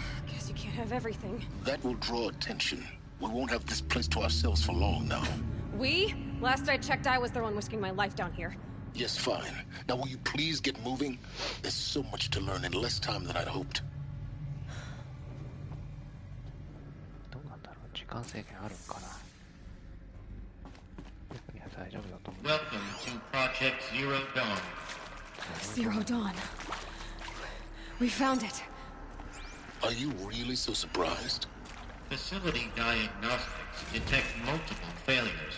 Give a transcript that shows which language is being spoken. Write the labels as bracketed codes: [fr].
[en] Guess you can't have everything. That will draw attention. We won't have this place to ourselves for long now. We? Last I checked, I was the one risking my life down here. Yes, fine. Now will you please get moving? There's so much to learn in less time than I'd hoped. [ja] どうなんだろう、時間制限あるんかな。いや、大丈夫だと思う。 [en] Welcome to Project Zero Dawn. Zero Dawn. We found it. Are you really so surprised? Facility diagnostics detect multiple failures.